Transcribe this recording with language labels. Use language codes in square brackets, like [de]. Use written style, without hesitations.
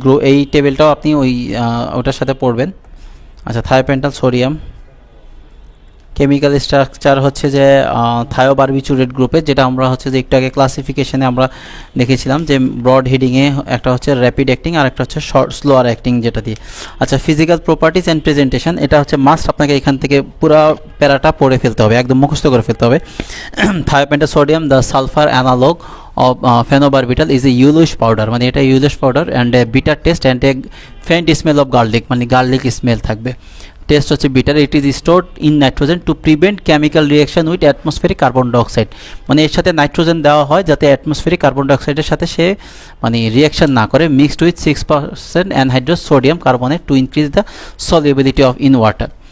[bn] এই টেবিলটাও আপনি ওটার সাথে পড়বেন। আচ্ছা, থায়োপেন্টাল সোডিয়াম কেমিক্যাল স্ট্রাকচার হচ্ছে যে থায়োবারবিচুরেট গ্রুপের, যেটা আমরা হচ্ছে যে একটু আগে ক্লাসিফিকেশনে আমরা দেখেছিলাম যে ব্রড হেডিংয়ে একটা হচ্ছে র্যাপিড অ্যাক্টিং আর একটা হচ্ছে স্লোয়ার অ্যাক্টিং যেটা দিয়ে। আচ্ছা, ফিজিক্যাল প্রপার্টিজ অ্যান্ড প্রেজেন্টেশন, এটা হচ্ছে মাস্ট আপনাকে এখান থেকে পুরো প্যারাটা পড়ে ফেলতে হবে, একদম মুখস্থ করে ফেলতে হবে। [en] thiopental sodium the sulphur analogue of phenobarbital is a yellowish powder, [bn] মানে এটা [en] yellowish powder and a bitter taste and a faint smell of garlic, মানে garlic smell থাকবে। [bn] টেস্ট হচ্ছে bitter. [en] it is stored in nitrogen to prevent chemical reaction with atmospheric carbon dioxide, [bn] মানে এর সাথে nitrogen দেওয়া হয় যাতে অ্যাটমসফেরিক কার্বন ডাইঅক্সাইডের সাথে সে মানে রিয়াকশন না করে। [en] Mixed with 6% anhydrous sodium carbonate to increase the solubility of in water.